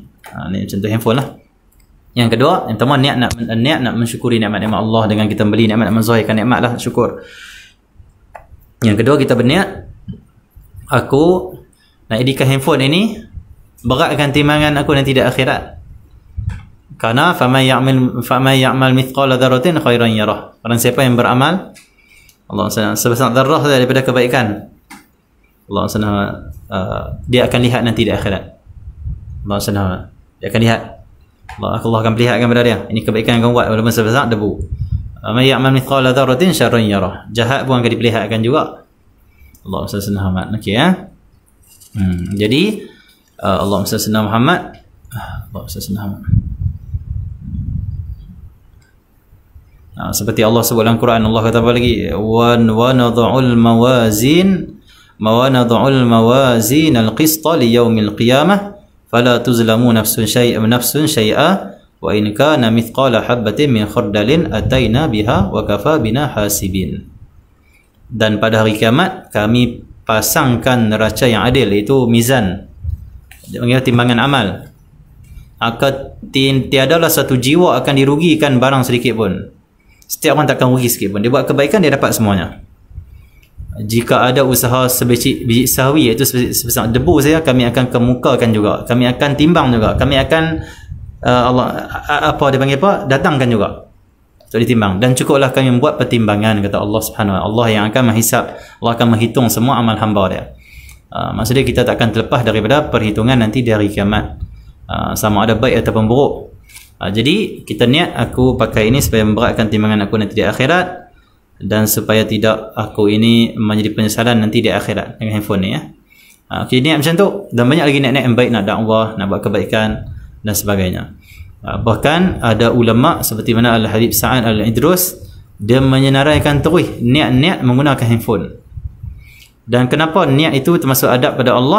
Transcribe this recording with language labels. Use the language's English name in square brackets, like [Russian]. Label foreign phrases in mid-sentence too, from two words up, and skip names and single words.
[Malay] Ni contoh handphone lah. Yang kedua, yang pertama niat nak mensyukuri nikmat-nikmat Allah dengan kita beli nikmat, menzahirkan nikmat lah, syukur. Yang kedua kita berniat, aku nak edikan handphone ini beratkan timbangan aku nanti di akhirat. [Arabic] Karena فمن يعمل مثقال ذرة خيرا يره. [Malay] Orang siapa yang beramal Allah SWT sebesar darah daripada kebaikan, Allah SWT dia akan lihat nanti di akhirat. Allah SWT dia akan lihat, Allah akan perlihatkan kepada dia, ini kebaikan yang kamu buat walaupun sebesar debu. [Arabic] من يعمل مثقال ذرة شرا يره. [Malay] Jahat pun akan diperlihatkan juga. Allah SWT okey ya. Jadi Allah SWT Muhammad, Allah SWT Muhammad. Seperti Allah sebut dalam Quran, Allah kata apa lagi? [Arabic] ونضع الموازين القسط ليوم القيامة فلا تظلم نفس شيئا وإن كان مثقال حبة من خردل أتينا بها وكفى بنا حاسبين. [Malay] Dan pada hari kiamat kami pasangkan neraca yang adil, iaitu mizan, timbangan amal. Tiadalah satu jiwa akan dirugikan barang sedikit pun. Setiap orang takkan rugi sikit pun. Dia buat kebaikan, dia dapat semuanya. Jika ada usaha sebiji sawi, iaitu sebesar debu saja, kami akan kemukakan juga. Kami akan timbang juga. Kami akan datangkan juga untuk ditimbang. Dan cukuplah kami membuat pertimbangan, kata Allah [Arabic] سبحانه وتعالى. [Malay] Allah yang akan menghisap, Allah akan menghitung semua amal hamba dia. Maksudnya kita tak akan terlepas daripada perhitungan nanti di hari kiamat, sama ada baik ataupun buruk. Jadi kita niat aku pakai ini supaya memberatkan timbangan aku nanti di akhirat, dan supaya tidak aku ini menjadi penyesalan nanti di akhirat dengan handphone ni ya. Okey, niat macam tu. Dan banyak lagi niat-niat yang baik, nak dakwah, nak buat kebaikan dan sebagainya. Bahkan ada ulama seperti mana Al-Habib Sa'ad Al-Idrus, dia menyenaraikan terus niat-niat menggunakan handphone. Dan kenapa niat itu termasuk adab pada Allah?